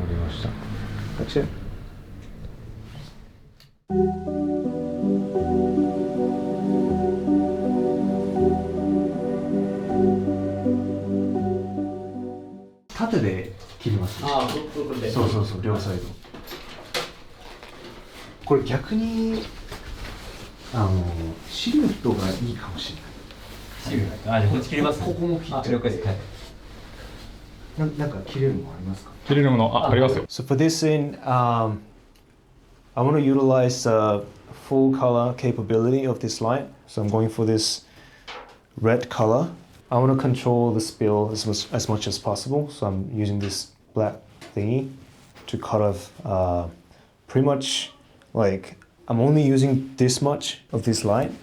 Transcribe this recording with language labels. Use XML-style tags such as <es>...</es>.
<ja>した。</ja> <en>That's it.</en> <ja>Tate de 切ります。ああ、これで。そうそうそう、両サイド。これ逆にシルエットがいいかもしれない。あ、じゃあこっち切ります。ここも切っちゃう。了解です。はい。なんか切れるものありますか？切れるもの、ありますよ。</ja> <en>So for this scene, I want to utilize the full color capability of this light. So I'm going for this red color. I want to control the spill as much as possible. So I'm using this black thingy to cut off pretty much like I'm only using this much of this light.</en>